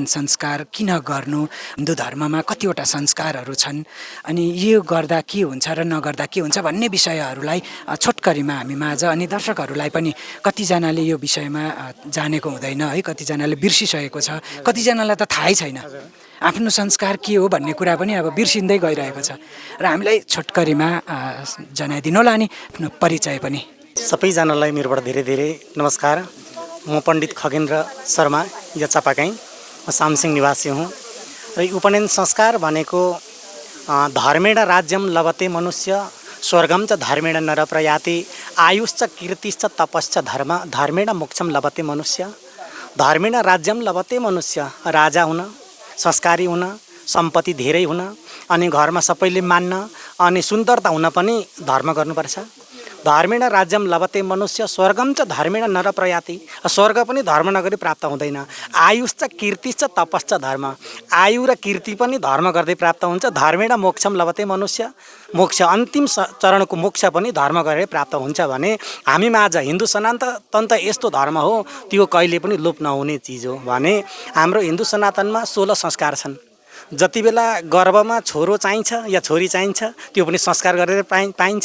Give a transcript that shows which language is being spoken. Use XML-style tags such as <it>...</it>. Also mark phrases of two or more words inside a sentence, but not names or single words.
<ne>संस्कार किन गर्नु, हिन्दू धर्ममा कतिवटा संस्कारहरू छन् अनि यो गर्दा के हुन्छ र नगर्दा के हुन्छ भन्ने विषयहरूलाई छोटकरीमा हामी माझ अनि दर्शकहरूलाई पनि कतिजनाले यो विषयमा जानेको हुँदैन है, कतिजनाले बिर्सिसकेको छ, कतिजनालाई त थाहै छैन आफ्नो संस्कार के हो भन्ने कुरा पनि अब बिर्सिँदै गइरहेको छ र हामीलाई छोटकरीमा जनाइदिनु होला अनि आफ्नो परिचय पनि। सबैजनालाई मेरोबाट धेरै धेरै नमस्कार। म पण्डित खगेन्द्र शर्मा या चापाकाई, म सामसिङ निवासी हुँ र उपनयन संस्कार भनेको</ne> <sa>धर्मेण राज्यम लभते मनुष्य स्वर्गम च धर्मेण नर प्रयाति आयुश्च कीर्तिश्च तपश्च धर्मेण मोक्षम लभते मनुष्य। धर्मेण राज्यम लभते मनुष्य,</sa> <ne>राजा हुन, संस्कारी हुन, सम्पत्ति धेरै हुन अनि घरमा सबैले मान्न अनि सुन्दरता हुन पनि धर्म गर्नुपर्छ।</ne> <sa>धर्मेण राज्यम लभते मनुष्य स्वर्गम च धर्मेण नर प्रयाति,</sa> <ne>स्वर्ग पनि धर्म नगरी प्राप्त हुँदैन।</ne> <sa>आयुश्च कीर्तिश्च तपश्च धर्म,</sa> <ne>आयु र कीर्ति पनि धर्म गर्दै प्राप्त हुन्छ।</ne> <sa>धर्मेण मोक्षम लभते मनुष्य,</sa> <ne>मोक्ष अन्तिम चरणको मोक्ष पनि धर्म गरेर प्राप्त हुन्छ भने हामीमा आज हिन्दू सनातन यस्तो धर्म हो त्यो कहिले पनि लोप नहुने चिज हो भने हाम्रो हिन्दू सनातनमा 16 संस्कार छन्। जति बेला गर्भमा छोरो चाहिन्छ या छोरी चाहिन्छ त्यो पनि संस्कार गरेर पाइन्छ।</ne>